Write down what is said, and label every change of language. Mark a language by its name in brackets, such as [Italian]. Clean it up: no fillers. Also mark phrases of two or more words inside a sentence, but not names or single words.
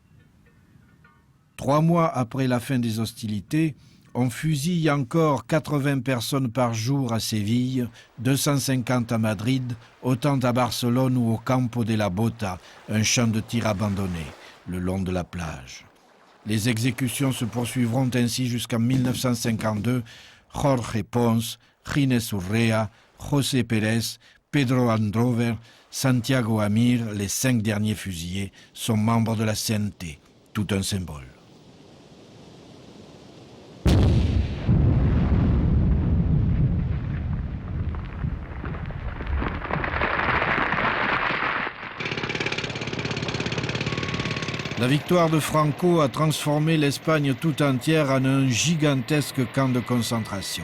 [French] 3 mois après la fin des hostilités, on fusille encore 80 personnes par jour à Séville, 250 à Madrid, autant à Barcelone ou au Campo de la Bota, un champ de tir abandonné, le long de la plage. Les exécutions se poursuivront ainsi jusqu'en 1952. Jorge Pons, Ginés Urrea, José Pérez, Pedro Androver, Santiago Amir, les 5 derniers fusillés, sont membres de la CNT, tout un symbole. La victoire de Franco a transformé l'Espagne tout entière en un gigantesque camp de concentration.